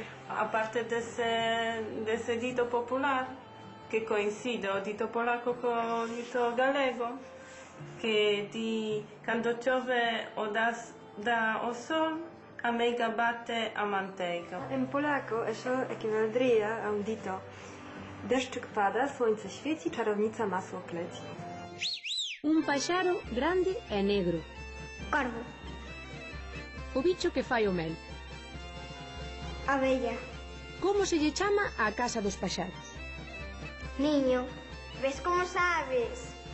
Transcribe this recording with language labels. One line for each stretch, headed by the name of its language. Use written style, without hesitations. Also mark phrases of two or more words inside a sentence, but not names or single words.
Galician: A parte dese dito popular, que coincide o dito polaco co dito galego, que di, cando chove o dá o sol, a meiga bate a manteiga. En polaco eso equivaldría a un dito:
Polish: deszczyk pada, słońce świeci, czarownica masło pleci.
Galician: Un paxaro grande e negro. Corvo. O bicho que fai o mel. Abella. Como se lle chama a casa dos paxaros? Niño. Ves como sabes?